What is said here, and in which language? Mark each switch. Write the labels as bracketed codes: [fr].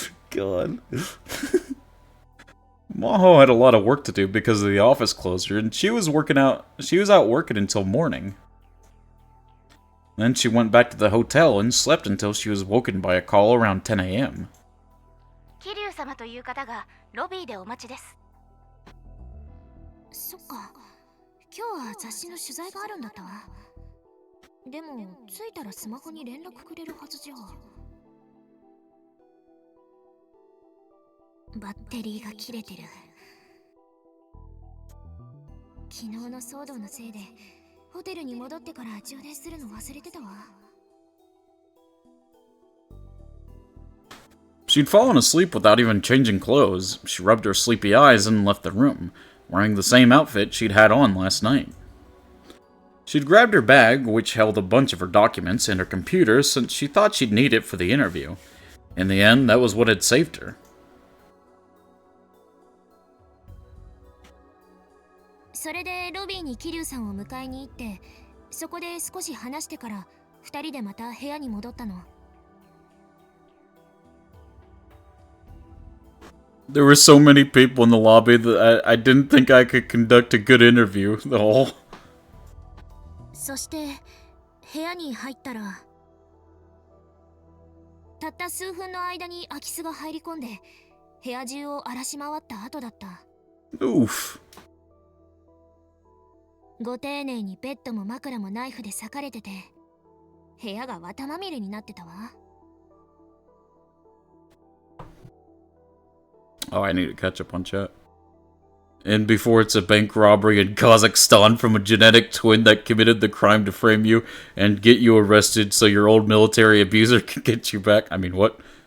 [en] God. Maho had a lot of work to do because of the office closure, and she was out working until morning. Then she went back to the hotel and slept until she was woken by a call around 10 a.m. [ja] 桐生様という方がロビーでお待ちです。そっか、今日は雑誌の取材があるんだったわ。でも着いたらスマホに連絡くれるはずじゃ。バッテリーが切れてる。昨日の騒動のせいでホテルに戻ってから充電するの忘れてたわ。 [en] She'd fallen asleep without even changing clothes. She rubbed her sleepy eyes and left the room, wearing the same outfit she'd had on last night. She'd grabbed her bag, which held a bunch of her documents, and her computer, since she thought she'd need it for the interview. In the end, that was what had saved her. [ja] それでロビーに桐生さんを迎えに行って、そこで少し話してから2人でまた部屋に戻ったの。 [en] There were so many people in the lobby that I didn't think I could conduct a good interview. The whole. [ja] そして部屋に入ったら、たった数分の間に空き巣が入り込んで部屋中を荒らし回った後だった。 Oof. ご丁寧にベッドも枕もナイフで裂かれてて、部屋が綿まみれになってたわ。 [en] Oh, I need to catch up on chat. And before it's a bank robbery in Kazakhstan from a genetic twin that committed the crime to frame you and get you arrested so your old military abuser can get you back. I mean, what?